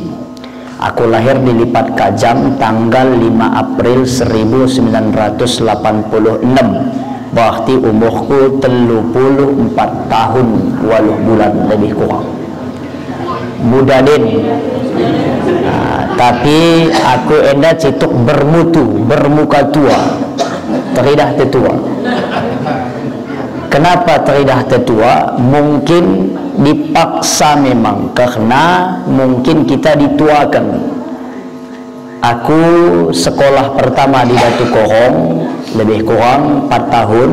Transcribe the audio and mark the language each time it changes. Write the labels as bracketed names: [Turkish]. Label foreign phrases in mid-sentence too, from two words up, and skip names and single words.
[Malay] Aku lahir di Lipat Kajang tanggal 5 April 1986. Berarti umurku 34 tahun 8 bulan lebih kurang. Muda den. Tapi aku enda cituk bermutu, bermuka tua, teridah tetua. Kenapa teridah tetua? Mungkin dipaksa memang, karena mungkin kita dituakan. Aku sekolah pertama di Batu Korong lebih kurang 4 tahun.